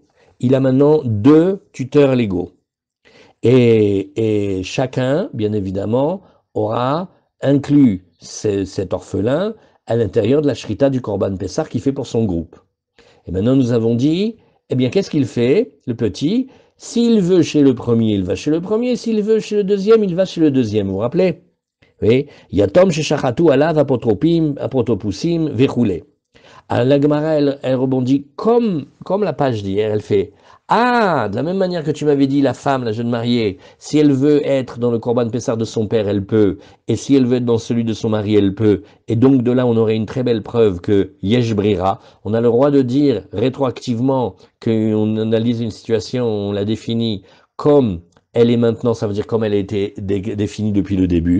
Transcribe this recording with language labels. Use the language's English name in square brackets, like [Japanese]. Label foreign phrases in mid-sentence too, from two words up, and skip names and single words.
[French] Il a maintenant 2 tuteurs légaux. Et chacun, bien évidemment, aura inclus cet orphelin à l'intérieur de la shrita du [Hebrew] קרבן פסח [French] qu'il fait pour son groupe. Et maintenant, nous avons dit, eh bien, qu'est-ce qu'il fait, le petit? S'il veut chez le premier, il va chez le premier. S'il veut chez le deuxième, il va chez le deuxième. Vous vous rappelez? Oui. [Hebrew] יתום ששחטו עליו אפוטרופים, אפוטרופסים, וכולי. [French] La Gemara, elle rebondit comme la page d'hier, elle fait ah, de la même manière que tu m'avais dit, la femme, la jeune mariée, si elle veut être dans le [Hebrew] קרבן פסח [French] de son père, elle peut, et si elle veut être dans celui de son mari, elle peut, et donc de là, on aurait une très belle preuve que [Hebrew] יש ברירה, [French] on a le droit de dire rétroactivement qu'on analyse une situation, on la définit comme elle est maintenant, ça veut dire comme elle a été définie depuis le début.